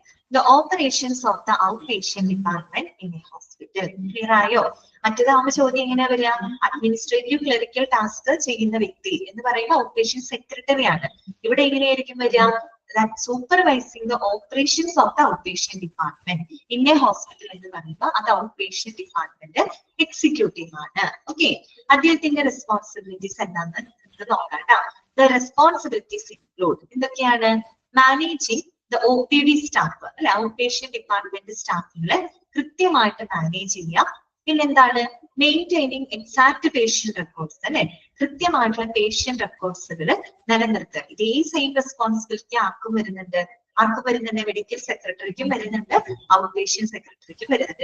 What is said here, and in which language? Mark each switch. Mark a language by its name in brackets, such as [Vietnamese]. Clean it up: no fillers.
[English] the operations of the outpatient department in a hospital. [Malayalam] Clear ആയോ? മറ്റേതാവുമ്പോ ചോദ്യം എങ്ങനെയാ വരിക? അഡ്മിനിസ്ട്രേറ്റീവ് ക്ലറിക്കൽ ടാസ്ക് ചെയ്യുന്ന വ്യക്തി എന്ന് പറയുന്ന ഔട്ട്പേഷ്യന്റ് സെക്രട്ടറി ആണ്. ഇവിടെ എങ്ങനെയായിരിക്കും വരിക? [English] That supervising the operations of the outpatient department in a hospital [Malayalam] എന്ന് പറയുമ്പോൾ അത് ഔട്ട്പേഷ്യന്റ് ഡിപ്പാർട്ട്മെന്റ് എക്സിക്യൂട്ടീവ് ആണ്. ഓക്കെ, അദ്ദേഹത്തിന്റെ റെസ്പോൺസിബിലിറ്റീസ് എന്താണെന്ന് നോക്കാം. [English] The responsibilities include [Malayalam] എന്തൊക്കെയാണ്? [English] managing the OPD staff [Malayalam] അല്ലെ, ഔട്ട്പേഷ്യന്റ് ഡിപ്പാർട്ട്മെന്റ് സ്റ്റാഫുകളെ കൃത്യമായിട്ട് മാനേജ് ചെയ്യാം. പിന്നെന്താണ്? [English] maintaining exact patient records [Malayalam] അല്ലെ, കൃത്യമായിട്ടുള്ള പേഷ്യന്റ് റെക്കോർഡ്സുകൾ നിലനിർത്തുക. ഇതേ സെയിം റെസ്പോൺസിബിലിറ്റി ആർക്കും വരുന്നുണ്ട്. മെഡിക്കൽ സെക്രട്ടറിക്കും വരുന്നുണ്ട്, ഔട്ട് പേഷ്യന്റ് സെക്രട്ടറിക്കും വരുന്നുണ്ട്.